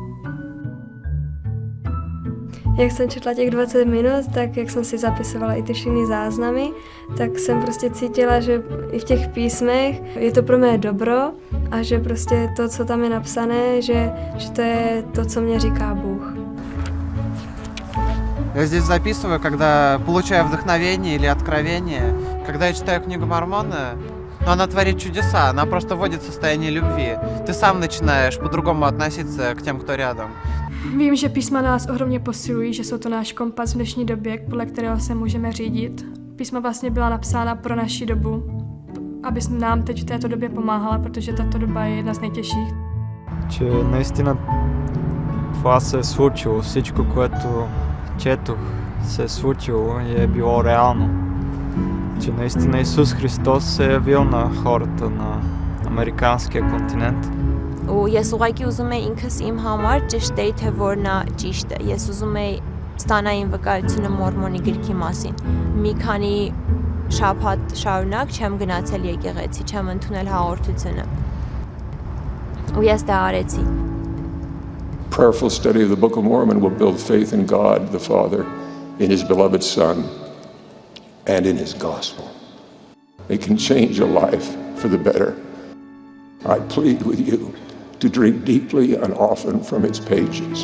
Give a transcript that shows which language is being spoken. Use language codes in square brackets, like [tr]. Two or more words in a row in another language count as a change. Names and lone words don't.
[cs] Jak jsem četla těch 20 minut, tak jak jsem si zapisovala i ty všechny záznamy, tak jsem prostě cítila, že i v těch písmech je to pro mě dobro a že prostě to, co tam je napsané, že to je to, co mě říká Bůh. [ru] Я здесь записываю, когда получаю вдохновение или откровение. Когда я читаю книгу Мормона, она творит чудеса, она просто вводит в состояние любви. Ты сам начинаешь по-другому относиться к тем, кто рядом. [cs] Vím, že písma nás ohromně posilují, že jsou to náš kompas v dnešní době, podle kterého se můžeme řídit. Písma vlastně byla napsána pro naši dobu, aby nám teď v této době pomáhala, protože tato doba je jedna z nejtěžších. [bg] Че наистина това се е случило, всичко, което четох, се е случило и е било реално. Че наистина Исус Христос се е явил на хората на американския континент. [hy] Ու ես ուղղակի ուզում եի ինքս իմ համար ճշտեի, թե որ նա ճիշտ է։ Ես ուզում եի ստանալ իմ վկայությունը Մորմոնի գրքի մասին։ Մի քանի շաբաթ շարունակ չեմ գնացել եկեղեցի, չեմ ընդունել հաղորդությունը։ Ու ես դա արեցի։ [en] Prayerful study of the Book of Mormon will build faith in God the Father, in His beloved Son, and in His gospel. It can change a life for the better. I plead with you to drink deeply and often from its pages.